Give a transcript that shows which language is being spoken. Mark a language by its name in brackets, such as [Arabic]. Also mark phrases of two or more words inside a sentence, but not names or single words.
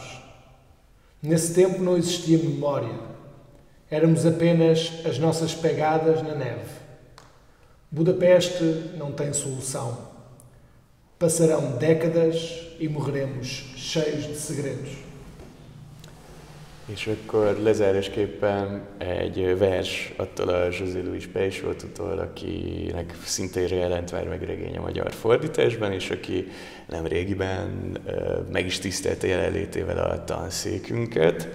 [Portuguese] Nesse tempo não existia memória. Éramos apenas as nossas pegadas na neve. Budapeste não tem solução. Passarão décadas e morreremos cheios de segredos. [Hungarian] És akkor lezárásképpen egy vers attól a José Luís Peixoto-tól, akinek szintén jelent már meg regény a magyar fordításban, és aki nemrégiben meg is tisztelte jelenlétével a tanszékünket.